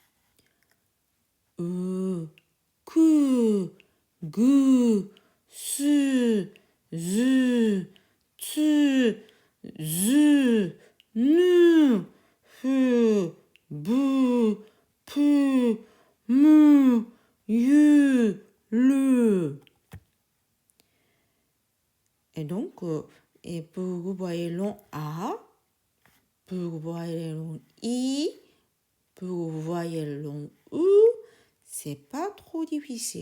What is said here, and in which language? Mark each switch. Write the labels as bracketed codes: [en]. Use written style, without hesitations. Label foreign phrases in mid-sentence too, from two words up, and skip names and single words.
[ja] Ku, Gu, Su, Zu, Tsu, Zu, Nu, Fu, Bu, Pu, Mu, Yu, Lu. [fr] Et donc, et pour voyelle A, pour voyelle I, pour voyelle U, c'est pas trop difficile.